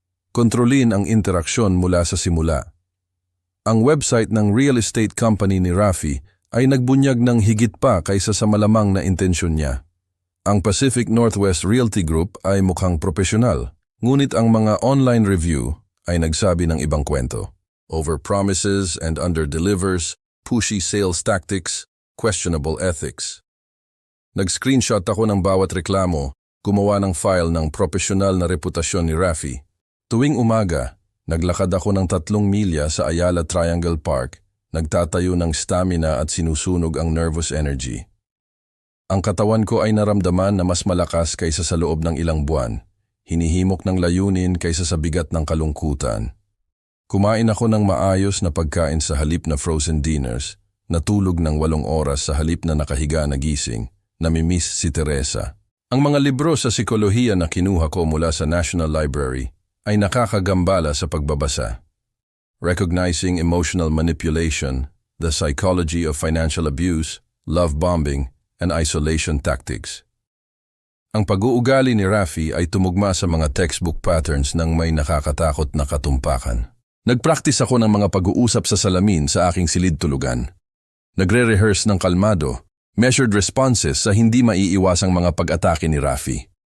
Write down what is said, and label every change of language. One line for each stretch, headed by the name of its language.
Filipino: Kontrolin ang interaksyon mula sa simula. Ang website ng real estate company ni Rafi ay nagbunyag ng higit pa kaysa sa malamang na intensyon niya. Ang Pacific Northwest Realty Group ay mukhang profesional, ngunit ang mga online review ay nagsabi ng ibang kwento.
English: Over-promises and under-delivers, pushy sales tactics, questionable ethics.
Filipino: Nag-screenshot ako ng bawat reklamo, gumawa ng file ng profesional na reputasyon ni Rafi. Tuwing umaga, naglakad ako ng 3 milya sa Ayala Triangle Park, nagtatayo ng stamina at sinusunog ang nervous energy. Ang katawan ko ay naramdaman na mas malakas kaysa sa loob ng ilang buwan. Hinihimok ng layunin kaysa sa bigat ng kalungkutan. Kumain ako ng maayos na pagkain sa halip na frozen dinners, natulog ng 8 oras sa halip na nakahiga na gising, namimiss si Teresa. Ang mga libro sa psikolohiya na kinuha ko mula sa National Library ay nakakagambala sa pagbabasa.
English: Recognizing Emotional Manipulation, The Psychology of Financial Abuse, Love Bombing, and Isolation Tactics.
Filipino: Ang pag-uugali ni Rafi ay tumugma sa mga textbook patterns ng may nakakatakot na katumpakan. Nagpractice ako ng mga pag-uusap sa salamin sa aking silid-tulugan. Nagre-rehearse ng kalmado, measured responses sa hindi maiiwasang mga pag-atake ni Rafi.